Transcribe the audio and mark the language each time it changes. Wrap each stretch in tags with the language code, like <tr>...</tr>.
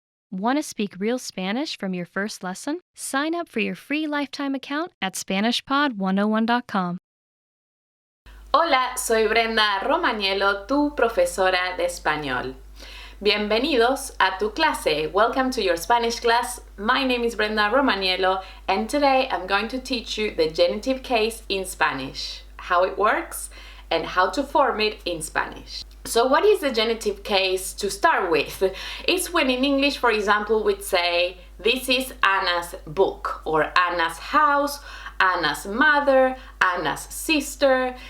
<en>Want to speak real Spanish from your first lesson? Sign up for your free lifetime account at SpanishPod101.com.</en> <es>Hola, soy Brenda Romagnello, tu profesora de español. Bienvenidos a tu clase.</es> <en>Welcome to your Spanish class. My name is Brenda Romagnello, and today I'm going to teach you the genitive case in Spanish, how it works, and how to form it in Spanish. So what is the genitive case to start with? It's when in English, for example, we'd say, this is Anna's book, or Anna's house, Anna's mother, Anna's sister.</en>